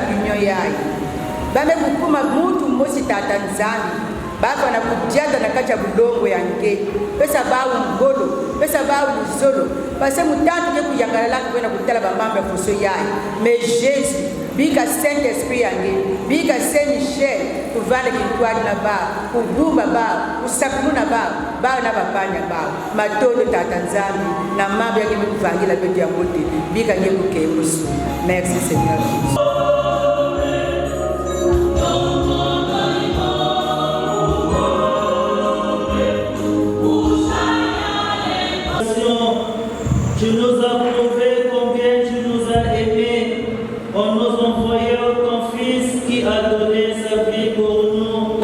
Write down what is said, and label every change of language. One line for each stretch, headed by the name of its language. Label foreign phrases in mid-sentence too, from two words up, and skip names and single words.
Kongo: pinyo yai bame kukuma mutu mmosi tata nzambi baka na kujata na kacha budongo ya nke pesa bawu ngolo pesa bawu luzolo pase mutantu nge kuyangarala kwena kutala bamamba foso yai mais Jésus biga Saint-Esprit yange biga Saint-Michel kuvale kintwali na ba kubumba ba usakunu na ba na bapanya ba matondo tata nzambi na mambo yake mikuvangila betu ya mote biga nge kukemusu.
French: Merci Seigneur Jésus. Tu nous as prouvé combien tu nous as aimés en nous envoyant ton Fils qui a donné sa vie pour nous.